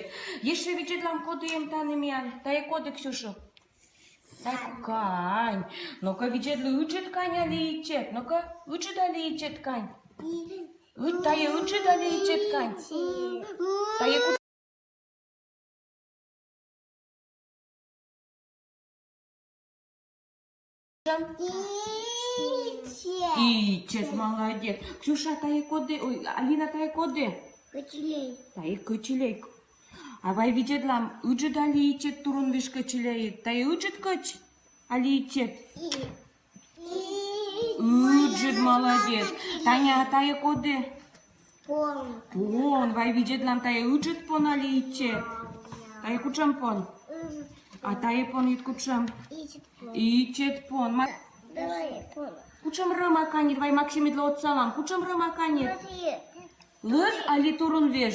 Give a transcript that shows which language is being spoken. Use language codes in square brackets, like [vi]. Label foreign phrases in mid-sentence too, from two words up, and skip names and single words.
[koi] Еще видит лам коды им танемян. Тай коды, Ксюша. Тай кань. Ну-ка, видит ли учит кань али ичет. Ну-ка, учит али ичет кань. Тай учит али ичет кань. Тай ичет, молодец. Ксюша, тай коды. Ой, Алина, тай коды. Котелей. Тай кычилей. А вай видит лам учит али ичет турун виш кычилей. Тай учит кыч али ичет. Учит, молодец. Таня, тай коды. Пон. Пон, вай видит лам тай учит пон али ичет. Тай кучам пон. А тай пон ит кучам. Ичит пон. Ичет пон. Давай, пон. Кучам рыма канит, вай Максимит лоцалам. Кучам рыма канит. [ru] Смотри. [koi] Лыз али турун веш.